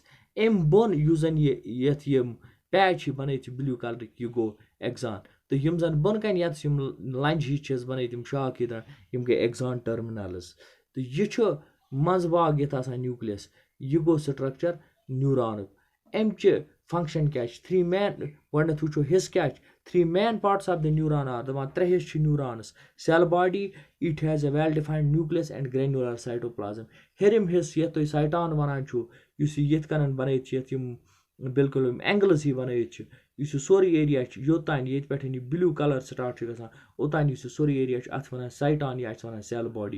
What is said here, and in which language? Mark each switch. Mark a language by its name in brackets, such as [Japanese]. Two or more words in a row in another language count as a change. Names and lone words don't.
[Kashmiri] اَمہِ بۄن یُس زَن یَتھ یِم پیچ چھِ بَنٲیِتھ چھِ بِلیوٗ کَلرٕکۍ یہِ گوٚو ایٚگزان تہٕ یِم زَن بۄنہٕ کَنۍ یَتَس یِم لنٛجہِ ہِش چھِس بَنٲیِتھ یِم شاخ ییٚتہِ یِم گٔے [English] axon terminals [Kashmiri] تہٕ یہِ چھُ منٛزٕ باگ یَتھ آسان نیوٗکلِیَس یہِ گوٚو سٹرٛکچَر نیوٗرانُک. اَمچہِ فنٛگشَن کیٛاہ چھِ 3 مین گۄڈنٮ۪تھ وٕچھو حِصہٕ کیٛاہ چھِ 3 [English] main parts of the neuron are [Kashmiri] دَپان 3 حِصہٕ چھِ نیوٗرانَس. [English] cell body it has a well defined nucleus and granular cytoplasm. [Kashmiri] ہیٚرِم حِصہٕ یَتھ تُہۍ سایٹان وَنان چھُو یُس یہِ یِتھ کَنَن بَنٲیِتھ چھِ یَتھ یِم بِلکُل یِم اینٛگلٕز ہی بَنٲیِتھ چھِ یُس یہِ سورُے ایریا چھِ یوٚتانۍ ییٚتہِ پٮ۪ٹھ یہِ [English] blue colour [Kashmiri] سٹاٹ چھُ گژھان اوٚتانۍ یُس یہِ سورُے ایریا چھُ اَتھ وَنان سایٹان یا چھِ وَنان [English] cell body.